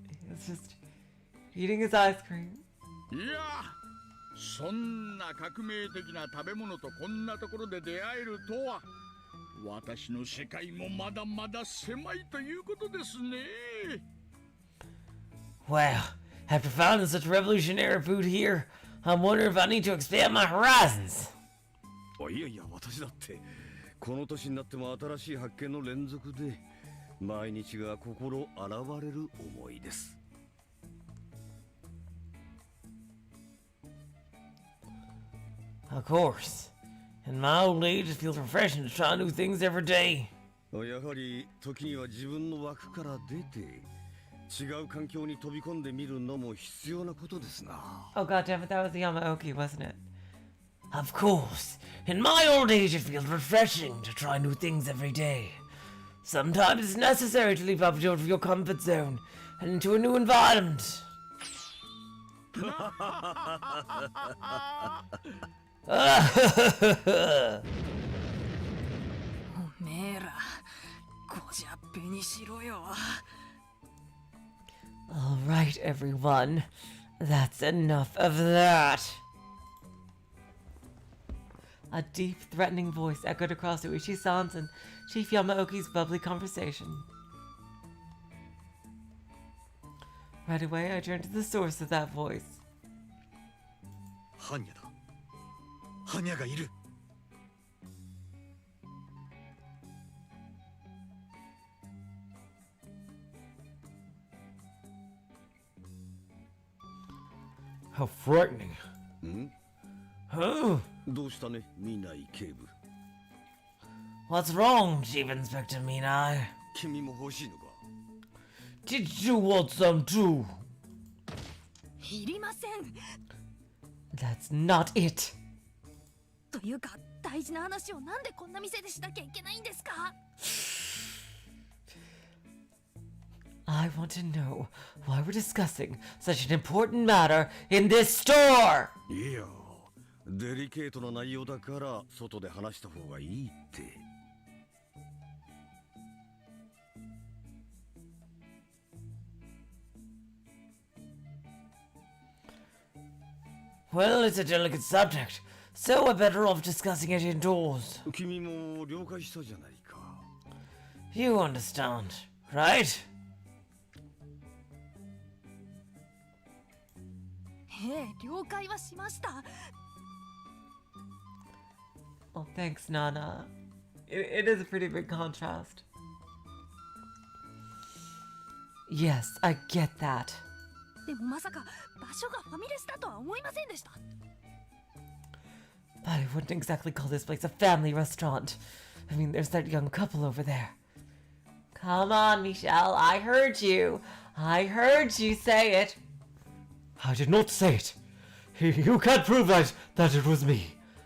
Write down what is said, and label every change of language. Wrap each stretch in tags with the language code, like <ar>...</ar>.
<en>He's just eating his ice cream.</en> <ja>いや、そんな革命的な食べ物とこんなところで出会えるとは、私の世界もまだまだ狭いということですね。</ja> <en>Well, after finding such revolutionary food here, I'm wondering if I need to expand my horizons.</en> <ja>いやいや、私だってこの年になっても新しい発見の連続で毎日が心洗われる思いです。</ja> <en>Of course. In my old age, it feels refreshing to try new things every day.</en> <ja>やはり時には自分の枠から出て違う環境に飛び込んでみるのも必要なことですな。</ja> <en>Oh god damn it, that was the Yamaoki, wasn't it? Of course. In my old age, it feels refreshing to try new things every day. Sometimes it's necessary to leap out of your comfort zone and into a new environment.</en> <ja>おめえらこじゃっぺにしろよ。</ja> <en>All right, everyone. That's enough of that. A deep, threatening voice echoed across Uishi-san's and Chief Yamaoki's bubbly conversation. Right away, I turned to the source of that voice.</en> <ja>ハニャだ。ハニャがいる。</ja> <en>How frightening. ん Huh?</en> <ja>どうしたね、見ない警部。</ja> <en>What's wrong, Chief Inspector Minai?</en> <ja>君も欲しいのか？</ja> <en>Did you want some too?</en> <ja>いりません。</ja> <en>That's not it.</en> <ja>というか大事な話をなんでこんな店でしなきゃいけないんですか？</ja> <en>I want to know why we're discussing such an important matter in this store.</en> <ja>いや、デリケートな内容だから外で話した方がいいって。</ja> <en>Well, it's a delicate subject, so we're better off discussing it indoors.</en> <ja>君も了解したじゃないか。</ja> <en>You understand, right?</en> <ja>ええ、了解はしました。</ja> <en>Well, thanks, Nana. It is a pretty big contrast. Yes, I get that.</en> <ja>でもまさか場所がファミレスだとは思いませんでした。</ja> <en>But I wouldn't exactly call this place a family restaurant. I mean, there's that young couple over there. Come on, Michelle. I heard you. I heard you say it. I did not say it. You can't prove that it was me.</en>